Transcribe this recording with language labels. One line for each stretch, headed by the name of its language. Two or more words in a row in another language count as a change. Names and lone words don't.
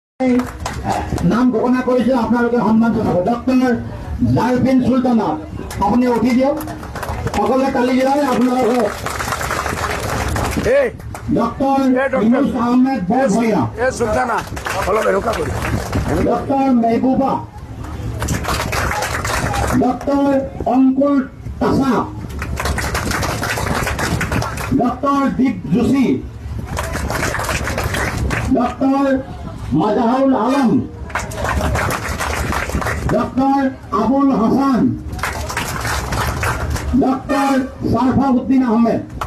Assamese: নাম ঘোষণা কৰিছে আপোনালোকে সন্মান জনাব। ডক্টৰ জাৰফিন চুলতানা আপুনি উঠি দিয়ক। সকলোৱে তালি দিয়াই আপোনালোকে ডক্টৰ ইউনুস আহমেদ ভূঁইয়া, ডক্টর মেহবুবা, ডক্টর অঙ্কুর তাসা, ডক্টর দীপ যোশী, ডক্টর মাজাহুল আলম, ডক্টর আবুল হাসান, ডক্টর সারফাউদ্দিন আহমেদ।